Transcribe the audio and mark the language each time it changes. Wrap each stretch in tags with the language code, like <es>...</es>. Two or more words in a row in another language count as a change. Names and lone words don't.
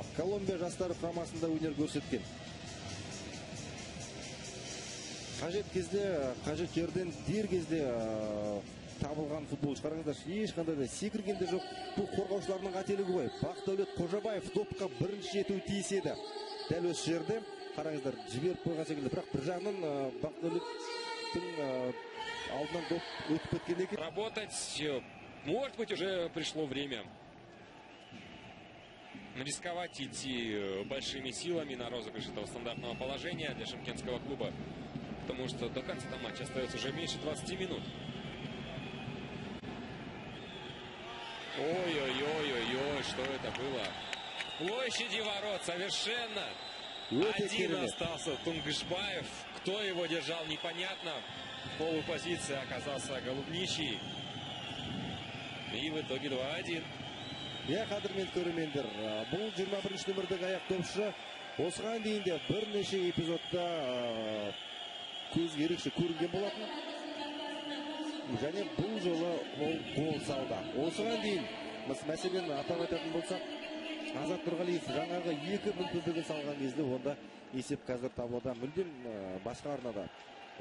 <kk>Колумбия жастары құрамасында өнер көрсеткен. Қажет кезде, қажет жерден дер кезде табылған футболшы. Қараңыздар, ешқандай да секіргенде жоқ. Бұл қорғаушыларының қателігі ғой. Бақдәулет Қожабаев допқа бірінші жетуі тиіс еді. Дәл осы жерде қараңыздар, жіберіп қойған секілді. Бірақ бір жағынан Бақдәулеттің алдынан доп өтіп кеткен екен.</kk> <ru>Работать, может быть, уже пришло время рисковать, идти большими силами на розыгрыш этого стандартного положения для шымкентского клуба. Потому что до конца матча остается уже меньше 20 минут. Ой-ой-ой-ой-ой, что это было? Площади ворот совершенно. Один остался Тунгышбаев. Кто его держал, непонятно. В полупозиции оказался Голубничий. И в итоге 2-1.</ru> <kk>Қадірмен көрермендер, бұл 21-ші номердегі аяқ допшы осыған дейін де бірнеше эпизодта көзге ерекше көрінген болатын. Және бұл жолы ол гол салды. Осыған дейін, мәселен атап айтатын болсақ, Азат Нұрғалиев жаңағы 2 мүмкіндігін салған кезде онда есеп қазір таблода мүлдем басқа арнада.</kk>